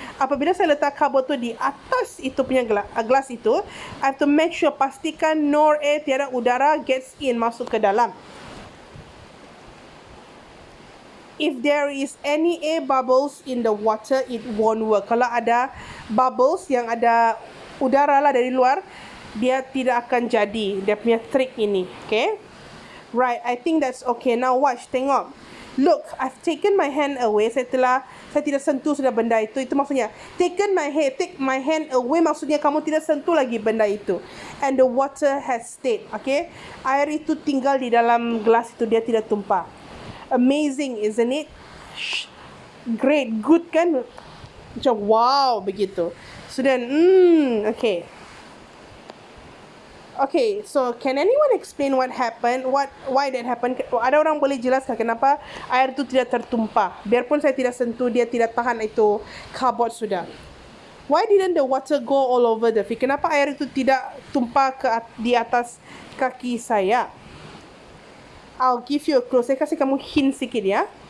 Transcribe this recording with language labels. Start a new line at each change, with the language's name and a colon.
Malay: Apabila saya letak cardboard tu di atas itu punya glass itu,
English: I have to make sure
Malay: pastikan no air, tiada udara
English: gets in,
Malay: masuk ke dalam.
English: If there is any air bubbles in the water, it won't work.
Malay: Kalau ada bubbles yang ada udara lah dari luar, dia tidak akan jadi. Dia punya trick ini, okay?
English: Right, I think that's okay. Now watch,
Malay: tengok.
English: Look, I've taken my hand away.
Malay: Saya tidak sentuh sudah benda itu. Itu maksudnya,
English: take my hand away,
Malay: maksudnya kamu tidak sentuh lagi benda itu.
English: And the water has stayed, okay?
Malay: Air itu tinggal di dalam gelas itu, dia tidak tumpah.
English: Amazing, isn't it? Great, good kan?
Malay: Macam wow, begitu.
English: So then, okay. Okay, so can anyone explain what happened? Why that happened?
Malay: Ada orang boleh jelaskan kenapa air itu tidak tertumpah? Biarpun saya tidak sentuh, dia tidak tahan itu cardboard sudah.
English: Why didn't the water go all over the field?
Malay: Kenapa air itu tidak tumpah di atas kaki saya?
English: I'll give you a clue.
Malay: Saya kasih kamu hint sikit ya.